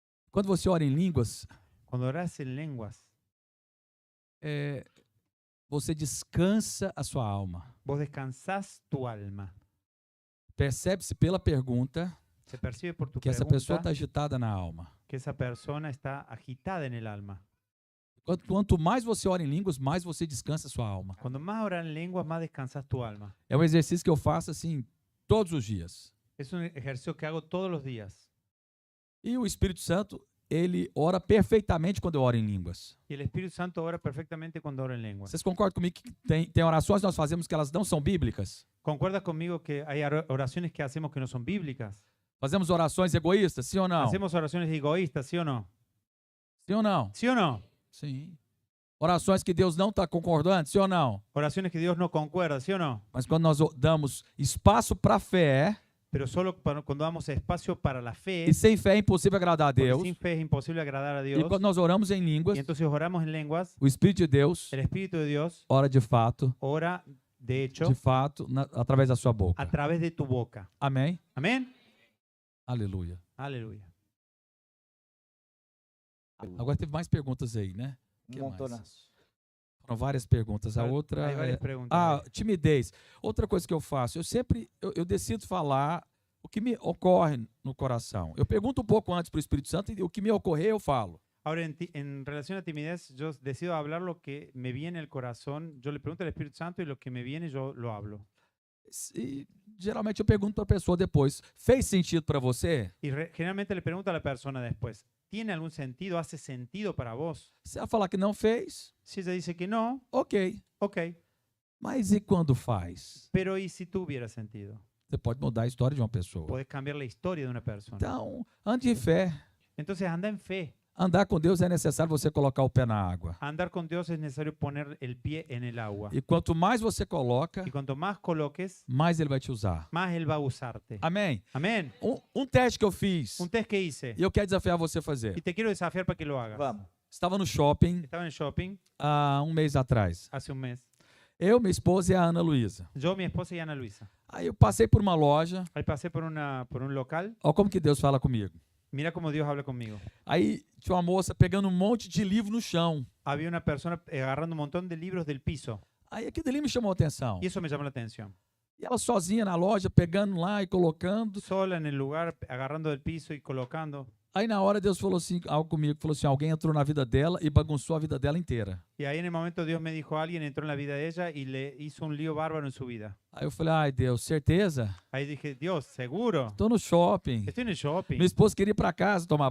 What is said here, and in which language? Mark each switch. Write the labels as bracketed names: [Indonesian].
[Portuguese] Quando você ora em línguas, [Spanish] Cuando oras en lenguas, [Portuguese] você descansa a sua alma. [Spanish] vos descansás tu alma. [Portuguese] Percebe-se pela pergunta [Spanish] Se percibe por tu [Portuguese] que essa pessoa [Spanish] pregunta [Portuguese] está agitada na alma. [Spanish] que esa persona está agitada en el alma. [Portuguese] Quanto mais você ora em línguas, mais você descansa a sua alma. [Spanish] Cuando más oras en lenguas, más descansas tu alma. [Portuguese] É um exercício que eu faço assim todos os dias. [Spanish] Es un ejercicio que hago todos los días. [Portuguese] E o Espírito Santo, ele ora perfeitamente quando eu oro em línguas. [Spanish] Y el Espíritu Santo ora perfectamente cuando oro en lenguas. [Portuguese] Vocês concordam comigo que tem orações que nós fazemos que elas não são bíblicas? [Spanish] ¿Concuerdas conmigo que hay oraciones que hacemos que no son bíblicas? [Portuguese] Fazemos orações egoístas, sim ou não? [Spanish] ¿Hacemos oraciones egoístas, sí o no? [Portuguese] Sim ou não? [Spanish] ¿Sí o no? [Portuguese] Sim. Orações que Deus não está concordando, sim ou não? [Spanish] Oraciones que Dios no concuerda, ¿sí o no? [Portuguese] Mas quando nós damos espaço para a fé, [Spanish] pero solo cuando damos espacio para la fe, [Portuguese] E sem fé é impossível agradar a [Spanish] porque [Portuguese] Deus. [Spanish] sin fe es imposible agradar a [Portuguese] E [Spanish] Dios. [Portuguese] quando nós oramos em línguas, [Spanish] Y entonces oramos en lenguas, [Portuguese] o Espírito de Deus [Spanish] el Espíritu de Dios [Portuguese] ora de fato, [Spanish] ora de hecho [Portuguese] através da sua boca. [Spanish] a través de tu boca. [Portuguese] Amém? [Spanish] Amén. [Portuguese] Aleluia. [Spanish] Aleluya. [Portuguese] Agora teve mais perguntas aí, né? [Spanish] Que mais? Montonazo. [Portuguese] Foram várias perguntas. A outra [Spanish] Hay varias [Portuguese] é... [Spanish] preguntas. [Portuguese] timidez. Outra coisa que eu faço, eu decido falar o que me ocorre no coração. Eu pergunto um pouco antes para o Espírito Santo e o que me ocorrer eu falo. [Spanish] Ahora, en relación a timidez, yo decido hablar lo que me viene al corazón. Yo le pregunto al Espíritu Santo y lo que me viene yo lo hablo. [Portuguese] E geralmente eu pergunto para a pessoa depois, fez sentido para você? [Spanish] Y generalmente le pregunto a la persona después, ¿tiene algún sentido? ¿Hace sentido para vos? [Portuguese] Se ela falar que não fez, [Spanish] Si ella dice que no, [Portuguese] ok. [Spanish] ok. [Portuguese] Mas e quando faz? [Spanish] Pero ¿y si tuviera sentido? [Portuguese] Você pode mudar a história de uma pessoa. [Spanish] Puedes cambiar la historia de una persona. [Portuguese] Então, ande em fé. [Spanish] Entonces anda en fe. [Portuguese] Andar com Deus é necessário você colocar o pé na água. [Spanish] Andar con Dios es necesario poner el pie en el agua. [Portuguese] E quanto mais você coloca, [Spanish] Y cuanto más coloques, [Portuguese] mais Ele vai te usar. [Spanish] más Él va a usarte. [Portuguese] Amém? [Spanish] Amén. [Portuguese] Um teste que eu fiz, [Spanish] Un test que hice. [Portuguese] e eu quero desafiar você a fazer. [Spanish] Y te quiero desafiar para que lo hagas. [Portuguese] Vamos. Estava no shopping [Spanish] Estaba en shopping [Portuguese] há um mês atrás. [Spanish] hace un mes. [Portuguese] Eu, minha esposa e a Ana Luísa. [Spanish] Yo, mi esposa y Ana Luisa. [Portuguese] Aí eu passei por uma loja. [Spanish] Ahí pasé por un local. [Portuguese] Olha como que Deus fala comigo. [Spanish] Mira cómo Dios habla conmigo. [Portuguese] Aí tinha uma moça pegando um monte de livro no chão. [Spanish] Había una persona agarrando un montón de libros del piso. [Portuguese] Aí aquilo ali me chamou a atenção. [Spanish] Y eso me llamó la atención. [Portuguese] E ela sozinha na loja, pegando lá e colocando. [Spanish] Sola en el lugar, agarrando del piso y colocando. [Portuguese] Aí na hora Deus falou assim, algo comigo, falou assim, alguém entrou na vida dela e bagunçou a vida dela inteira. [Spanish] Y ahí en el momento Dios me dijo, alguien entró en la vida de ella y le hizo un lío bárbaro en su vida. [Portuguese] Aí eu falei, ai Deus, certeza? [Spanish] Ahí dije, Dios, ¿seguro? [Portuguese] Tô no shopping. [Spanish] Estoy en el shopping. [Portuguese] Minha esposa queria ir para casa tomar